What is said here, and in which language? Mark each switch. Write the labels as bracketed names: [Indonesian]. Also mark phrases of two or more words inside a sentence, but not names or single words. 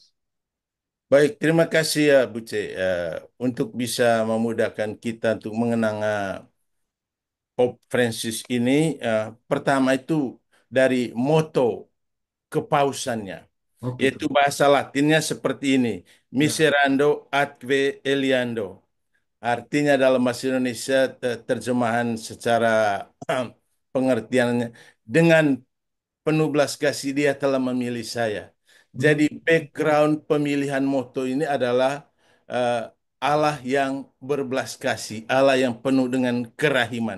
[Indonesian] baik, terima kasih ya Buce, untuk bisa memudahkan kita untuk mengenang Pope Francis ini. Pertama itu dari moto kepausannya, Oh gitu. yaitu bahasa Latinnya seperti ini: Ya. [Latin] Miserando atque eliando. [Indonesian] Artinya dalam bahasa Indonesia, terjemahan secara pengertiannya, dengan penuh belas kasih dia telah memilih saya. Jadi Hmm. background pemilihan moto ini adalah eh, Allah yang berbelas kasih, Allah yang penuh dengan kerahiman.